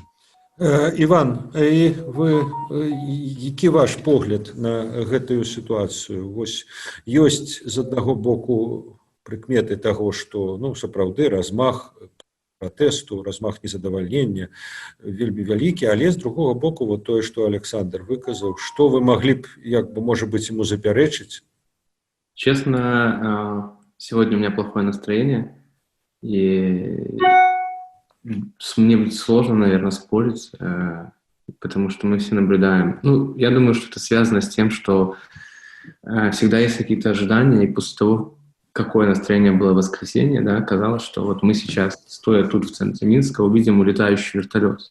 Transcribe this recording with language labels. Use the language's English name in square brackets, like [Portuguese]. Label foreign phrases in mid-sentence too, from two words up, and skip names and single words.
[Belarusian] Іван, які ваш погляд на гэтую сітуацыю? Вось ёсць з аднаго боку прыкметы таго, што сапраўды размах пратэсту, размах незадавальнення вельмі вялікі, але з другога боку тое, што Александр выказаў, што вы маглі б, можа быць, ему запярэчыць? [Russian] Честно, сегодня у меня плохое настроение, и Мне будет сложно, наверное, спорить, потому что мы все наблюдаем. Ну, я думаю, что это связано с тем, что всегда есть какие-то ожидания, и после того, какое настроение было в воскресенье, да, казалось, что вот мы сейчас, стоя тут в центре Минска, увидим улетающий вертолет.